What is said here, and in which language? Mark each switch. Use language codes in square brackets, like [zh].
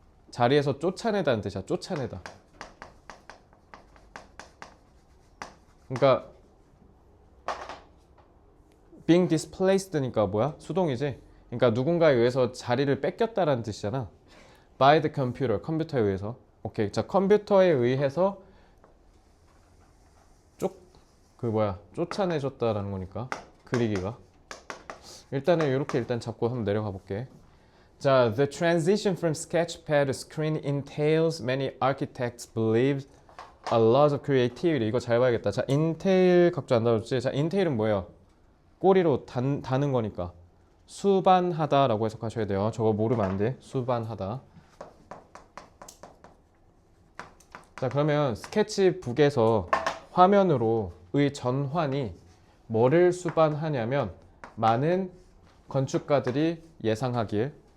[ko] 자리에서 쫓아내다는 뜻이야. 쫓아내다. 그러니까 [en] being displaced [ko] 니까 뭐야? 수동이지. 그러니까 누군가에 의해서 자리를 뺏겼다라는 뜻이잖아. [en] by the computer, [ko] 컴퓨터에 의해서. 오케이. 자, 컴퓨터에 의해서 쫓아내줬다라는 거니까. 그리기가. 일단은 이렇게 일단 잡고 한번 내려가 볼게. [en] 자, the transition from sketchpad to screen entails many architects believe a lot of creativity. [ko] 이거 잘 봐야겠다. 자, entail 각자 안 다뤘지? 자, entail은 뭐예요? 꼬리로 다는 거니까 수반하다라고 해석하셔야 돼요. 저거 모르면 안 돼. 수반하다. 자, 그러면 스케치북에서 화면으로의 전환이 뭐를 수반하냐면 많은 건축가들이 예상하길.